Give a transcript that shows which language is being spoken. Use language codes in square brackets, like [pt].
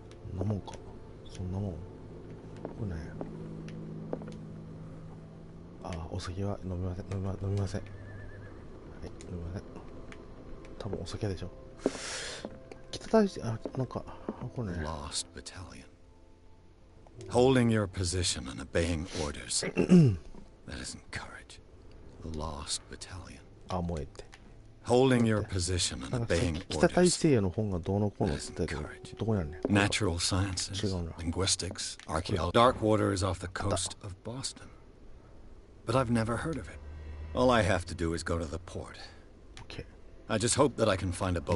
[ja] そんなもんか。そんなもん。これね。あ、お酒は飲みません。飲みません。はい、飲みません。多分お酒でしょ。北大使、あ、なんか、これね。 [en] Lost battalion. Holding your position and obeying orders. That isn't courage. The lost battalion. [ja] あ、もうええって。 [en] Holding your position [ja] な [en] and [ja] んかさっ [en] obeying [ja] き北大 [en] orders. [ja] 西洋の本がどうのこうのって言ったけど、どこにあるねん。 [en] Natural sciences, linguistics, archaeology. Darkwater is off the coast of Boston. But I've never heard of it. All I have to do is go to the port. OK。 I just hope that I can find a boat